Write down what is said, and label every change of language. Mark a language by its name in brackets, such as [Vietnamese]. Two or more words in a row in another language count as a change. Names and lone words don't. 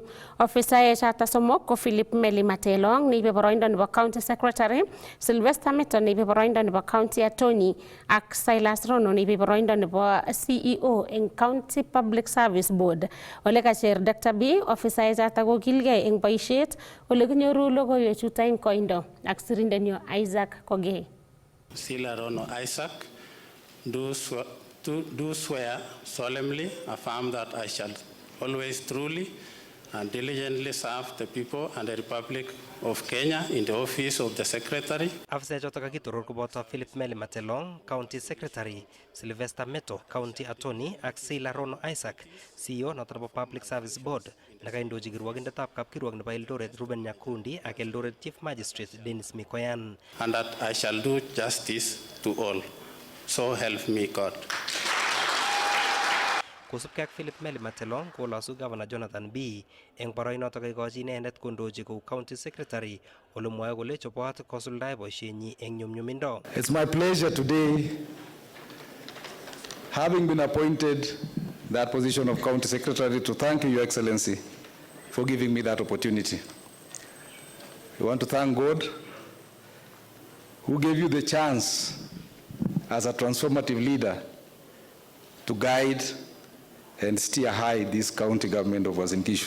[Kalenjin] Ofisaek chotok somok ko Philip Meli Matelong neibe boroindo nebo [English] County Secretary, [Kalenjin] Sylvester Meto neibe boroindo nebo [English] County Attorney [Kalenjin] ak Silas Rono neibe boroindo nebo CEO eng [English] County Public Service Board. [Kalenjin] Ole kacher Dr. B, ofisaek chotok kokilgei eng boisiet ole kinyoru logoiwek chuto eng koindo ak sirindenyo Isaac Kogei. [English] Sila Rono Isaac, do swear solemnly affirm that I shall always truly and diligently serve the people and the Republic of Kenya in the office of the Secretary. [Kalenjin] Afisa choto kakitoror koboto Philip Meli Matelong, [English] County Secretary, [Kalenjin] Sylvester Meto, [English] County Attorney [Kalenjin] ak Sila Rono Isaac, CEO noto nebo [English] Public Service Board, [Kalenjin] nakaindochi kirwogindetab kapkirwok nebo Eldoret Ruben Nyakundi ak Eldoret [English] Chief Magistrate [Kalenjin] Dennis Mikoyan. [English] And that I shall do justice to all. So help me God. [Kalenjin] Kosubkei ak Philip Meli Matelong kolosu Governor Jonathan B eng boroinoto kaikochi inendet kondochi kou [English] County Secretary [Kalenjin] ole mwoe kole chobot kosuldae boisienyi eng nyumnyumindo. [English] It's my pleasure today, having been appointed that position of County Secretary, to thank you, Your Excellency, for giving me that opportunity. I want to thank God who gave you the chance as a transformative leader to guide and steer high this county government of Uasin Gishu.